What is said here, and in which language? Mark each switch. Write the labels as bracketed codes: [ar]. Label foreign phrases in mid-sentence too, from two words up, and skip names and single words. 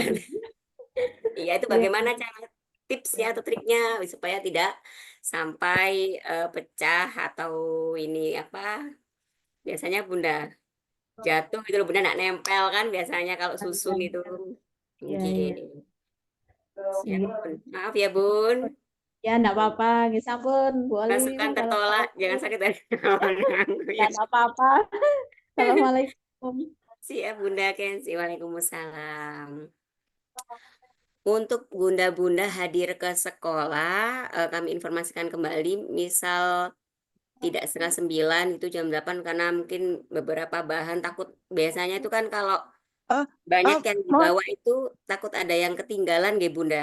[id] Iya itu bagaimana cara tipsnya atau triknya supaya tidak sampai pecah atau ini apa? Biasanya Bunda jatuh gitu loh Bunda, nggak nempel kan biasanya kalau susun itu. Iya. Siap, Bun. Maaf ya Bun. Ya, enggak apa-apa. [jv] Nggih sampun, Bu Olive. [id] Masukan tertolak, jangan sakit hati. Enggak apa-apa. Assalamualaikum. Siap Bunda Kenzi. Waalaikumsalam. Untuk bunda-bunda hadir ke sekolah, kami informasikan kembali, misal tidak 8:30 itu jam 8 karena mungkin beberapa bahan takut, biasanya itu kan kalau banyak yang dibawa itu takut ada yang ketinggalan nggih Bunda.